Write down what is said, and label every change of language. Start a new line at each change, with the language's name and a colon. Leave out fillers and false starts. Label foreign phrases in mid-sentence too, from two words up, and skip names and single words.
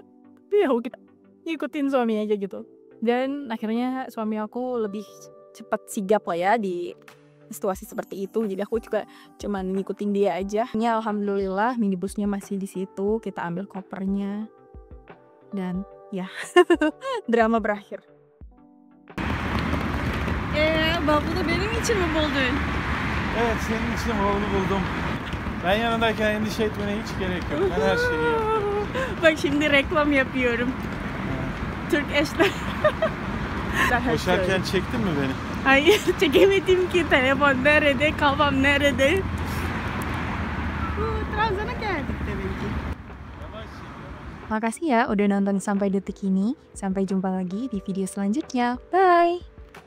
Indonesian: Tapi ya kita ngikutin suami aja gitu. Dan akhirnya suami aku lebih cepat sigap lah ya di situasi seperti itu, jadi aku juga cuman ngikutin dia aja. Ya alhamdulillah minibusnya masih di situ, kita ambil kopernya dan ya drama berakhir.
Turkish: Bavulu benim için mi buldun? Evet, senin için bavulu buldum. Ben yanındayken endişe etmene hiç gerek yok. Ben her şeyi yapıyorum. Bak şimdi reklam yapıyorum. Türk eşler. Koşarken çektin mi beni? Hayır, çekemedim ki. Telefon nerede, kafam nerede? Trabzon'a geldik demek ki.
Indonesian: Makasih ya udah nonton sampai detik ini. Sampai jumpa lagi di video selanjutnya. Bye!